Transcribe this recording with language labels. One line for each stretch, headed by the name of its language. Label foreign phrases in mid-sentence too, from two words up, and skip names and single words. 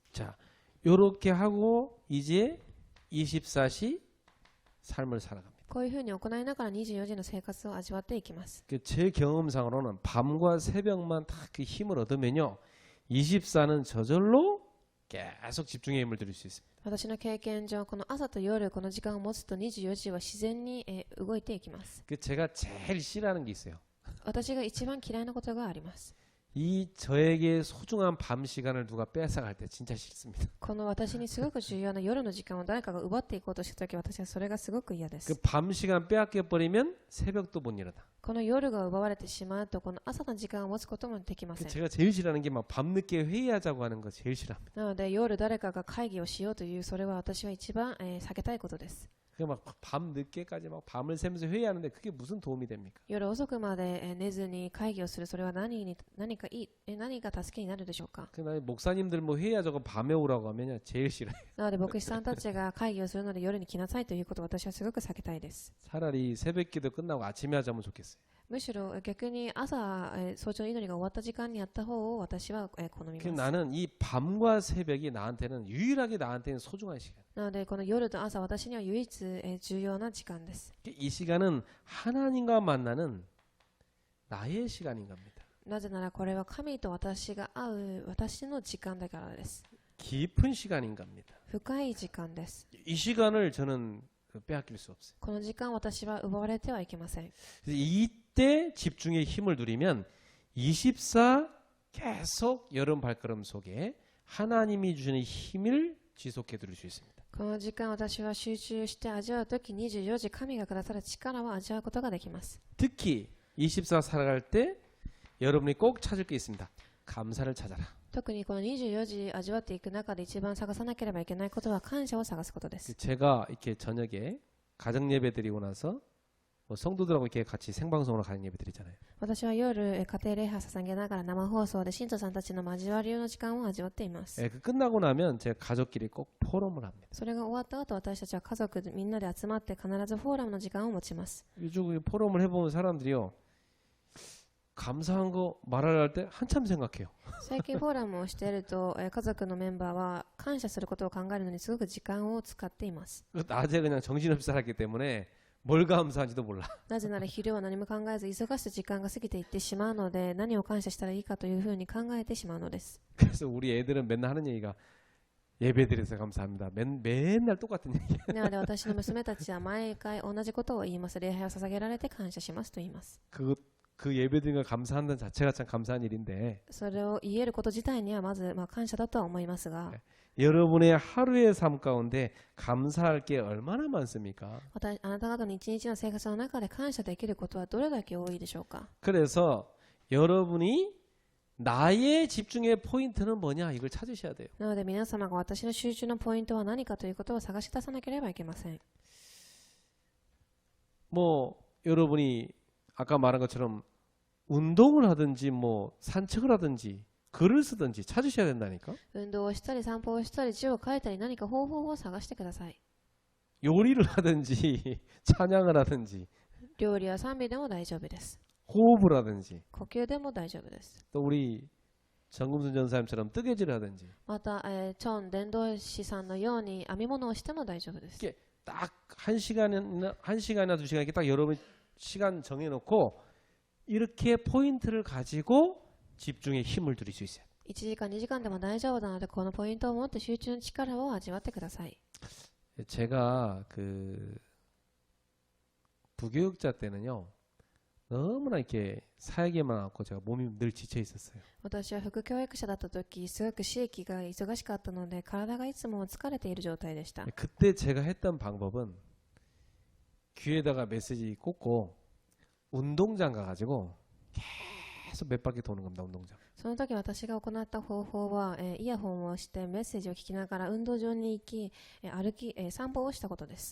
Korean: 자, 요렇게 하고 이제 24시 삶을 살아갑니다.
Japanese: こういうふうに行いながら24時の生活を味わっていきます。
Korean: 제 경험상으로는 밤과 새벽만 다 그 힘을 얻으면요, 24는 저절로 계속 집중의 힘을 누릴 수 있습니다.
Japanese: 私の経験上、この朝と夜この時間を持つと24時は自然に、動いていきます。
Korean: 제가 제일 싫어하는 게 있어요.
Japanese: 私が一番嫌いなことがあります。
Korean: 이 저에게 소중한 밤 시간을 누가 뺏어갈 때 진짜 싫습니다.
Japanese: この私にすごく重要な夜の時間を誰かが奪っていこうとしたとき、私はそれがすごく嫌で 그 す。
Korean: 밤 시간 빼앗겨 버리면 새벽도 못 일어나.
Japanese: この夜が奪われてしまうと、この朝の時間を持つこともできません。
Korean: 제가 제일 싫어하는 게 막 밤늦게 회의하자고 하는 거 제일 싫어합니다.
Japanese: なので夜誰かが会議をしようという、それは私は一番、避けたいことです。
Korean: 그 막 밤 늦게까지 막 밤을 새면서 회의하는데 그게 무슨 도움이 됩니까?
Japanese: 夜遅くまで寝ずに会議をする、それは何が助けになるでしょうか。
Korean: 그 목사님들 뭐 회의하자고 밤에 오라고 하면 제일 싫어요.
Japanese: なので牧師さんたちが会議をするので夜に来なさいということを私はすごく避けたいです。
Korean: 차라리 새벽기도 끝나고 아침에 하자면 좋겠어요.
Japanese: むしろ逆に朝、早朝の祈りが終わった時間にやった方を私は、好み 그 ます。
Korean: 나는 이 밤과 새벽이 나한테는 유일하게 나한테는 소중한 시간.
Japanese: なのでこの夜と朝、私には唯一、重要な時間です。
Korean: 이 시간은 하나님과 만나는 나의 시간인 겁니다.
Japanese: なぜならこれは神と私が会う私の時間だからです。
Korean: 깊은 시간인 겁니다.
Japanese: 深い時間です。
Korean: 이 시간을 저는 빼앗길 수 없어요.
Japanese: この時間私は奪われてはいけません。
Korean: 그래서 이때 집중의 힘을 누리면 24 계속 여름 발걸음 속에 하나님이 주시는 힘을 지속해 드릴 수 있습니다.
Japanese: この時間私は集中して味わうとき、24時神がくださる力を味わうことができます。
Korean: 특히 24 살아갈 때 여러분이 꼭 찾을 게 있습니다. 감사를 찾아라.
Japanese: 特にこの24時味わっていく中で一番探さなければいけないことは感謝を探すことです。
Korean: 제가 이렇게 저녁에 가정 예배 드리고 나서 뭐 성도들하고 이렇게 같이 생방송으로 가정 예배 드리잖아요.
Japanese: 私は夜、家庭礼拝を捧げながら生放送で信徒さんたちの交わりの時間を味わっています。
Korean: 예, 그 끝나고 나면 제가 가족끼리 꼭 포럼을 합니다.
Japanese: それが終わった後、私たちは家族みんなで集まって必ずフォーラムの時間を持ちます。
Korean: 요즘 포럼을 해보면 사람들이요. 감사한 거 말하려 할 때 한참 생각해요.
Japanese: 最近フォーラムをしていると、家族のメンバーは感謝することを考えるのにすごく時間を使っています。
Korean: 낮에 그냥 정신없이 살았기 때문에 뭘 감사한지도 몰라.
Japanese: なぜなら昼は何も考えず忙しく時間が過ぎていってしまうので、何を感謝したらいいかというふうに考えてしまうのです。
Korean: 그래서 우리 애들은 맨날 하는 얘기가 예배 드려서 감사합니다. 맨날 똑같은 얘기.
Japanese: なので私の娘たちは毎回同じことを言います。礼拝を捧げられて感謝しますと言います。
Korean: 그 예배 드리는 걸 감사한다는 자체가 참 감사한 일인데
Japanese: それを言えること自体にはまず、感謝だとは思いますが、
Korean: 여러분의 하루의 삶 가운데 감사할 게 얼마나 많습니까?
Japanese: あなた方の一日の生活の中で感謝できることはどれだけ多いでしょうか。
Korean: 그래서 여러분이 나의 집중의 포인트는 뭐냐 이걸 찾으셔야 돼요.
Japanese: なので皆様が私の集中のポイントは何かということを探し出さなければいけません。
Korean: 뭐 여러분이 아까 말한 것처럼 운동을 하든지 뭐 산책을 하든지 글을 쓰든지 찾으셔야 된다니까.
Japanese: 運動をしたり散歩をしたり字を書いたり何か方法を探してください。
Korean: 요리를 하든지 찬양을 하든지
Japanese: 料理や賛美でも大丈夫です。
Korean: 호흡을 하든지
Japanese: 呼吸でも大丈夫です。
Korean: 또 우리 정금순 전사님처럼 뜨개질을 하든지
Japanese: また、チョン伝道師さんのように編み物をしても大丈夫です。
Korean: 이게 딱 한 시간이나 2시간 이렇게 딱 여러분 시간 정해놓고 이렇게 포인트를 가지고 집중의 힘을 누릴 수 있어요.
Japanese: 1 時間2時間でも大丈夫なので、このポイントを持って集中の力を味わってください。
Korean: 제가 그 부교육자 때는요 너무나 이렇게 사역에만 왔고 제가 몸이 늘 지쳐 있었어요.
Japanese: 私は副教育者だった時、すごく刺激が忙しかったので、体がいつも疲れている状態でした。
Korean: 그때 제가 했던 방법은 귀에다가 메시지 꽂고 운동장 가가지고 계속 몇 바퀴 도는 겁니다. 운동장.
Japanese: その時私が行った方法は、イヤホンをしてメッセージを聞きながら運動場に行き、散歩をしたことです。